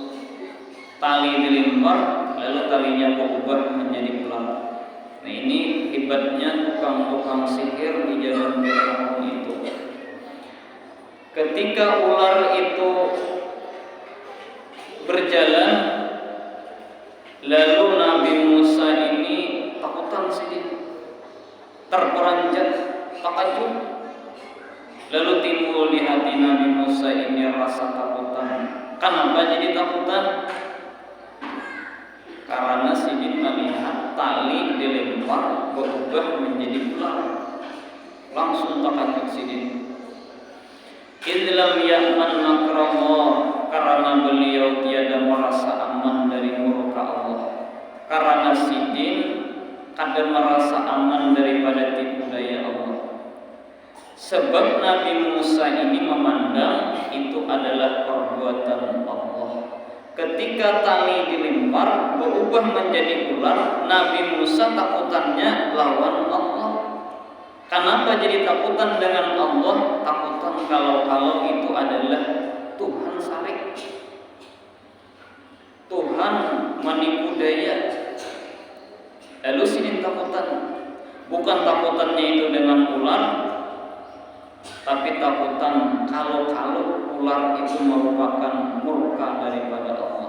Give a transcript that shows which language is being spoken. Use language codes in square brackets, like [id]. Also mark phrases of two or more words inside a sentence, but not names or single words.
[id] Tali dilempar, lalu talinya berubah menjadi ular. Nah, ini hebatnya tukang-tukang sihir di zaman Fir'aun itu. Ketika ular itu berjalan, lalu Nabi Musa ini takutan sedikit, terperanjat, takjub. Lalu timbul di hati Nabi Musa ini rasa takutan. Kenapa jadi takutan? Karena sidin melihat tali dilempar berubah menjadi ular. Langsung takjub sidin. [ar] إذ لم يأمن مكر الله, [id] karena beliau tiada merasa aman dari murka Allah. Karena sidin kadang merasa aman daripada tipu daya Allah. Sebab Nabi Musa ini memandang itu adalah perbuatan Allah. Ketika tali dilempar berubah menjadi ular, Nabi Musa takutannya lawan Allah. Kenapa jadi takutan dengan Allah? Takutan kalau itu adalah Tuhan salik, Tuhan menipu daya. Lalu sini takutan, bukan takutannya itu dengan ular, tapi takutan kalau ular itu merupakan murka daripada Allah.